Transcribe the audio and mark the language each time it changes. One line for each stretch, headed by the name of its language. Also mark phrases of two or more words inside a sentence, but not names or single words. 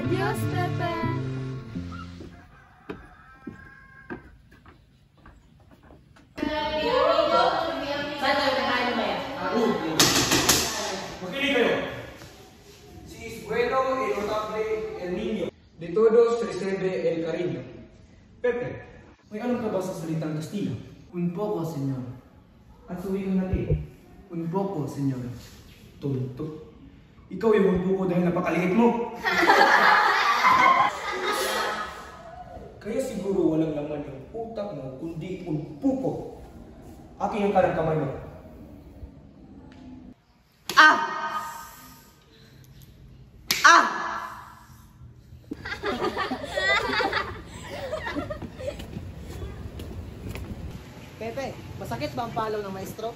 Spanish: Adios, Pepe!
Filipino: Makinig kayo.
Spanish: Si Isbuelo el Notable el Niño. De todos recebe el cariño. Pepe,
Filipino: may alam ka ba sa salitang Kastila?
Spanish: Un poco, senyor.
Filipino: At sa wikang natin?
Spanish: Un poco, senyor. Tonto.
Filipino: Ikaw yung magbuko dahil napakaliit mo. Kaya siguro walang laman yung utak mo, kundi un puko. Akin yung kanang kamay mo. Pepe, masakit ba ang palaw ng maestro?